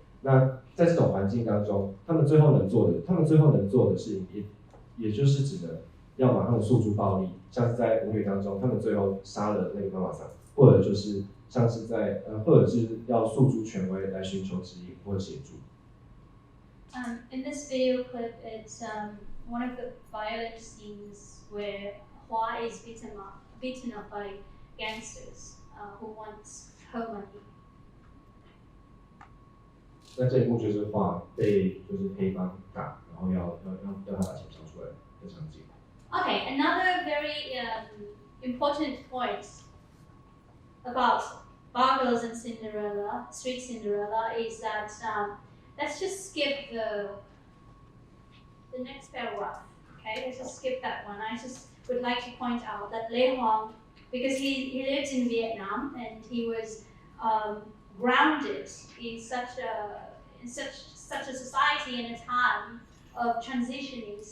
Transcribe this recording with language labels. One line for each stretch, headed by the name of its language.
Chinese: 那在这种环境当中，他们最后能做的事情也就是只能要么他们诉诸暴力，像是在舞女当中，他们最后杀了那个妈妈桑，或者就是像是或者是要诉诸权威来寻求指引或者协助。
English: In this video clip, it's one of the violent scenes where Hoa is beaten up by gangsters who want her money.
Chinese: 那这一幕就是画被黑帮打，然后要他把钱交出来的场景。
English: Okay, another very important point about Bargos and Cinderella, Street Cinderella, is that let's just skip the next paragraph. Okay, let's just skip that one. I just would like to point out that Le Hoang, because he lived in Vietnam and he was grounded in such a society and a time of transitioning.